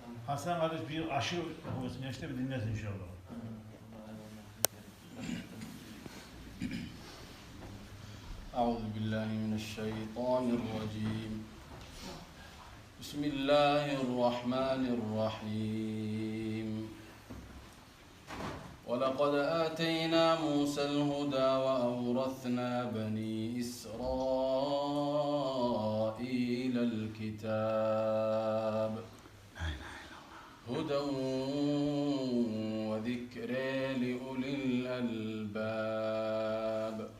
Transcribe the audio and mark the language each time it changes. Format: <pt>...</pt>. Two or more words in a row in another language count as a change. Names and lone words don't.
<tr>Hasan kardeş bir aşı okuyorsun. İşte bir dinlesin inşallah.</tr> <ar>أعوذ بالله من الشيطان الرجيم بسم الله الرحمن الرحيم ولقد آتينا موسى الهدى وأورثنا بني إسرائيل الكتاب هدى وذكر لأولي الألباب</ar>